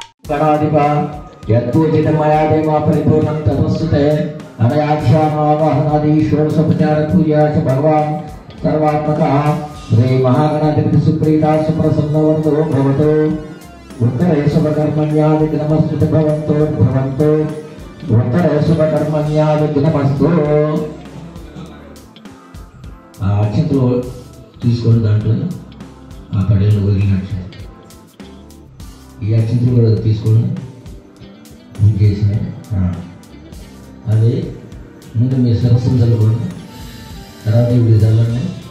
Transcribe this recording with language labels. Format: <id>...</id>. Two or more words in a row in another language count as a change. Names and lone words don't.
<sa>गणाधिपा यत्पूजितमया देवा परिपूर्णं तपस्सुते अनयाख्यानावाहनादि षोडशोपचारपूजा च भगवान् सर्वात्मकः श्री महागणाधिपति सुप्रीता सुप्रसन्नवरदो भवतु उत्तरेशवकर्मण्यादिग्नमस्तु भवन्तो उत्तरेशवकर्मण्यादिग्नमस्तु</sa> <te>అక్షంతలు తీసుకోండి దాంట్లో ఆ పడేళ్ళు వదిలిన అక్షంతలు ఈ అక్షంతలు కూడా తీసుకోండి పూజ చేసిన అది ముందు మీ సరస్సులు చల్లుకోండి తర్వాత ఇప్పుడు చల్లండి</te>